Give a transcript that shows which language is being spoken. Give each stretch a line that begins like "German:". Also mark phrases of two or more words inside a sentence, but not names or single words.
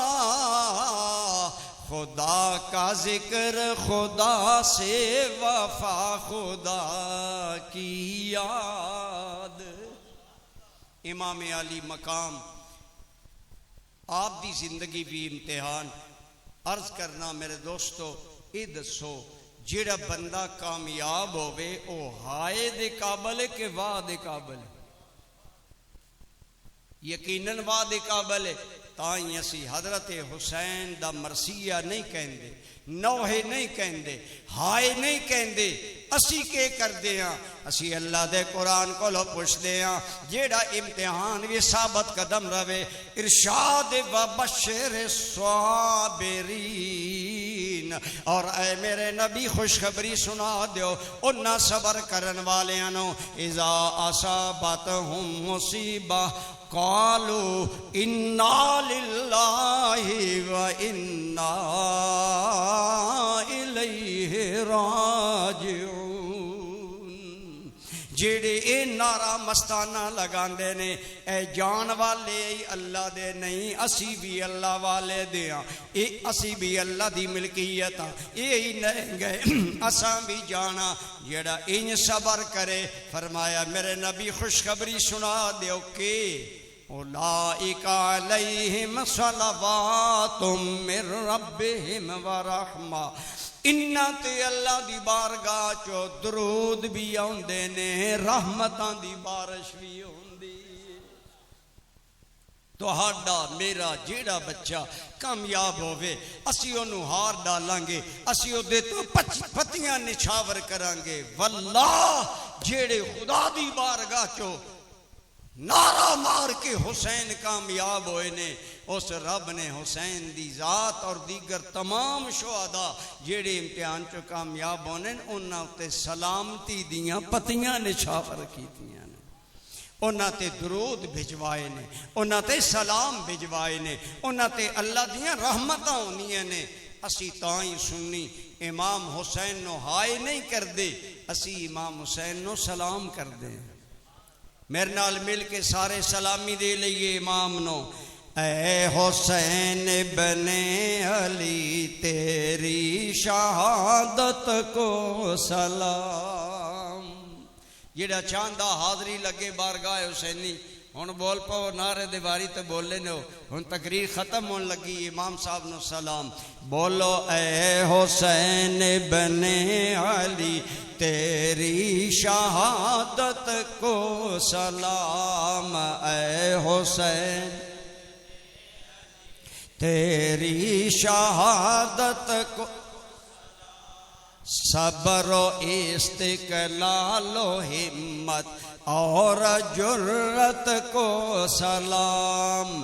Urdu: خدا کا ذکر خدا سے وفا خدا کی یاد۔
Punjabi: امام علی مقام آپ دی زندگی بھی امتحان۔ عرض کرنا میرے دوستو، یہ دسو جیڑا بندہ کامیاب ہوئے او ہائے دے قابل ہے کہ واہ دے قابل ہے؟ یقیناً واہ دے قابل ہے۔ تائیں اسی حضرت حسین دا مرثیہ نہیں کہندے، نوحے نہیں کہندے، ہائے نہیں کہندے، اسی کے کر دیاں، اسی اللہ دے قرآن کو لو پوچھ دیاں، جیڑا امتحان بھی ثابت قدم روے، ارشاد و بشر صابرین، اور اے میرے نبی خوشخبری سنا دیو انہاں صبر کرن والیاں،
Arabic: اذا اصابتہم مصیبہ قالوا انا للہ و انا الیہ راجعون،
Punjabi: جیڑے اے نعرہ مستانہ لگاندے نے اے جان والے اللہ دے نہیں، اسی بھی اللہ والے دیاں، اے اسی بھی اللہ دی ملکیت ہاں، اے ہی نہیں گئے اساں بھی جانا، جیڑا ان صبر کرے، فرمایا میرے نبی خوشخبری سنا دیو کہ
Arabic: اولئک علیہم صلوات من ربہم ورحمہ،
Punjabi: انہاں تے اللہ دی بارگاہ چو درود بھی آندے نے، رحمتاں دی بارش بھی ہوندی۔ تہاڈا میرا جیڑا بچہ کامیاب ہوئے، اسی انہوں ہار ڈالاں گے، اسی او دے تو پتیاں نچھاور کران گے، واللہ جیڑے خدا دی بارگاہ چو نعرہ مار کے حسین کامیاب ہوئے نے، اس رب نے حسین دی ذات اور دیگر تمام شہداء جیڑے امتحان چو کامیاب ہونے انہاں تے سلامتی دیاں پتیاں نچھاور کیتیاں نے، انہاں تے درود بھجوائے نے، انہاں تے سلام بھجوائے نے، انہاں تے اللہ دیاں رحمتاں ہونیاں نے۔ اسی تائیں سنی امام حسین نو ہائے نہیں کر دے، اسی امام حسین نو سلام کر دیں۔ میرے نال مل کے سارے سلامی دے لئیے امام نو۔
Urdu: اے حسین ابن علی تیری شہادت کو سلام،
Punjabi: جڑا چاہندا حاضری لگے بارگاہ حسینی. ہن بول پاؤ نعرے دی واری تے بولے نو. ہن تقریر ختم ہون لگی. امام صاحب نو سلام.
Urdu: بولو اے حسین ابن علی تیری شہادت کو سلام. اے حسین تیری شہادت کو صبر و استقلال و ہمت اور جرت کو سلام.